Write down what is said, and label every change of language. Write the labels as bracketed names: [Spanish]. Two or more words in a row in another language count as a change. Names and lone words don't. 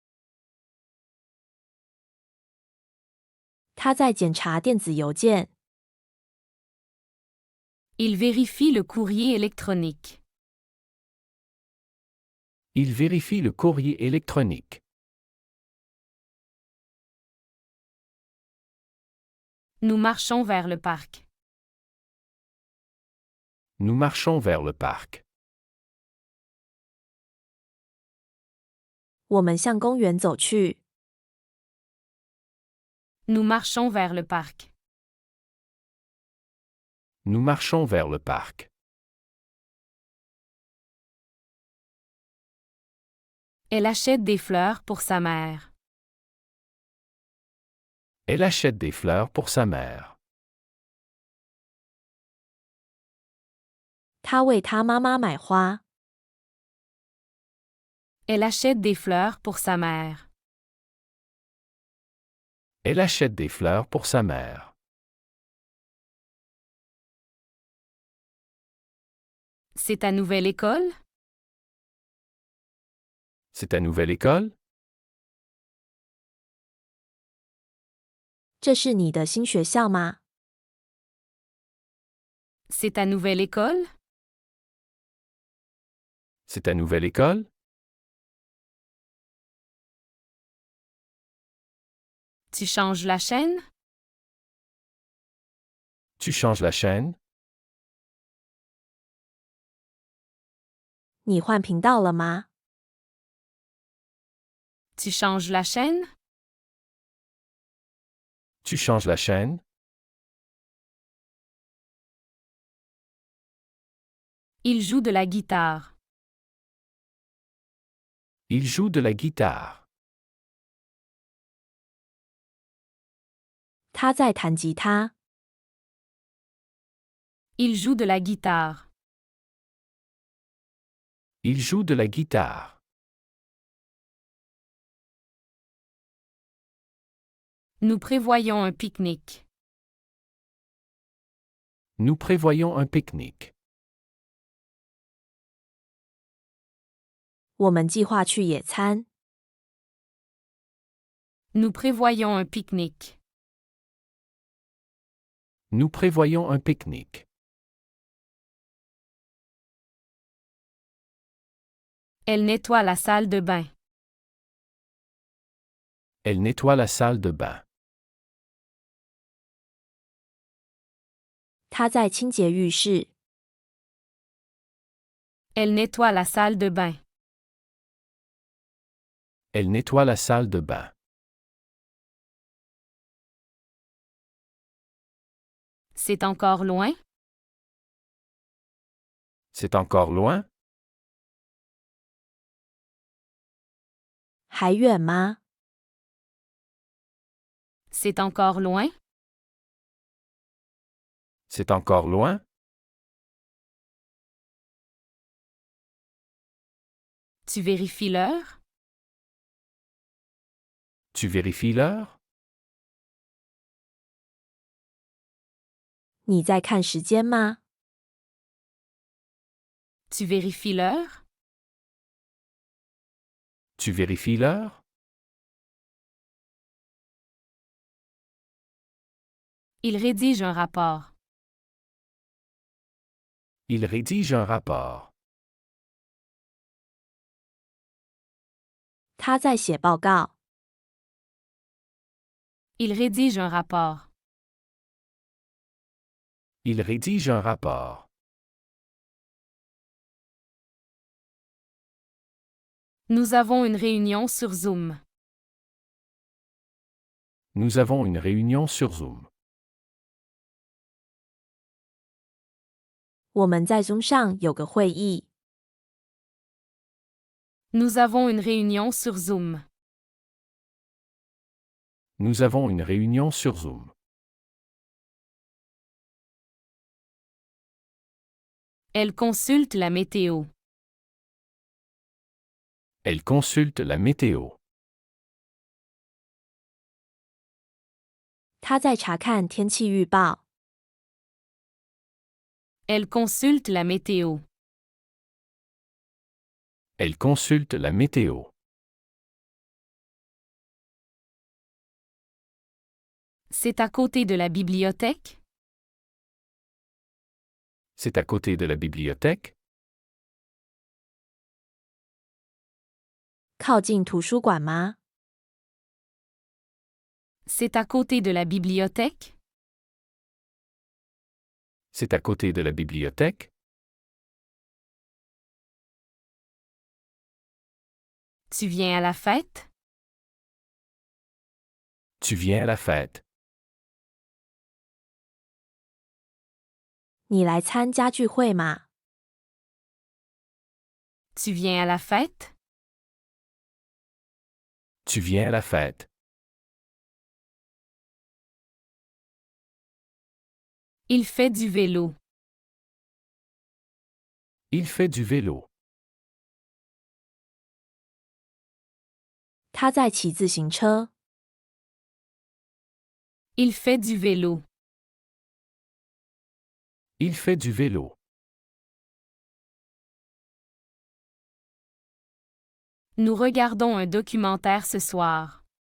[Chinese] 他在检查电子邮件。 [French] Il vérifie le courrier électronique. Il vérifie le courrier électronique. Nous marchons vers le parc. Nous marchons vers le parc. [Chinese] 我们向公园走去。 [French] Nous marchons vers le parc. Nous marchons vers le parc. Elle achète des fleurs pour sa mère. Elle achète des fleurs pour sa mère. [Chinese] 他为他妈妈买花。 [French] Elle achète des fleurs pour sa mère. Elle achète des fleurs pour sa mère. C'est ta nouvelle école? C'est ta nouvelle école? [Chinese] 这是你的新学校吗？ [French] C'est ta nouvelle école? C'est ta nouvelle école? Tu changes la chaîne? Tu changes la chaîne? [Chinese] 你换频道了吗？ [French] Tu changes la chaîne? Tu changes la chaîne? Il joue de la guitare. Il joue de la guitare. [Chinese] 他在弹吉他。 [French] Il joue de la guitare. Il joue de la guitare. Nous prévoyons un pique-nique. Nous prévoyons un pique-nique. [Chinese] 我们计划去野餐。 [French] Nous prévoyons un pique-nique. Nous prévoyons un pique-nique. Elle nettoie la salle de bain. Elle nettoie la salle de bain. [Chinese] 她在清洁浴室。 [French] Elle nettoie la salle de bain. Elle nettoie la salle de bain. C'est encore loin? C'est encore loin? [Chinese] 还远吗？ [French] C'est encore loin? C'est encore loin? Tu vérifies l'heure? Tu vérifies l'heure? [Chinese] 你在看时间吗？ [French] Tu vérifies l'heure? Tu vérifies l'heure? Il rédige un rapport. Il rédige un rapport. [Chinese] 他在写报告。 [French] Il rédige un rapport. Il rédige un rapport. Nous avons une réunion sur Zoom. Nous avons une réunion sur Zoom. [Chinese] 我们在 Zoom 上有个会议。 [French] Nous avons une réunion sur Zoom. Nous avons une réunion sur Zoom. Elle consulte la météo. Elle consulte la météo. [Chinese] 他在查看天气预报。 [French] Elle consulte la météo. Elle consulte la météo. C'est à côté de la bibliothèque? C'est à côté de la bibliothèque? [Chinese] 靠近图书馆吗？ [French] C'est à côté de la bibliothèque? C'est à côté de la bibliothèque? Tu viens à la fête? Tu viens à la fête? [Chinese] 你来参加聚会吗？ [French] Tu viens à la fête? Tu viens à la fête? Il fait du vélo. Il fait du vélo. [Chinese] 他在骑自行车。 [French] Il fait du vélo. Il fait du vélo. Nous regardons un documentaire ce soir.